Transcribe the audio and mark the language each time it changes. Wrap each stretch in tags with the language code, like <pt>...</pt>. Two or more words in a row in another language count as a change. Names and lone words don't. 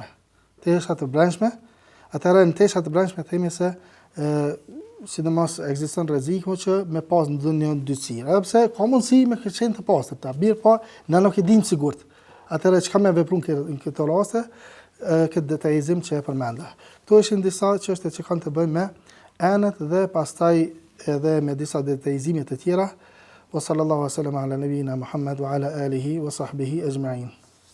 <sq>Tesha të brendshme, atëherë në tesha të brendshme themi se sidomos ekziston rreziku që me pas ndonjë dytësirë. Edhe pse ka mundësi me qenë të pastërta, mirë po na nuk e dim sigurt. Atëherë çka më vepron në këto raste, këtë detajizim që e përmenda. Kto ishin disa çështje që kanë të bëjnë me enet dhe pastaj edhe me disa detajizime të tjera.</sq> <ar>وصلى الله عليه وسلم على نبينا محمد وعلى آله وصحبه أجمعين.</ar>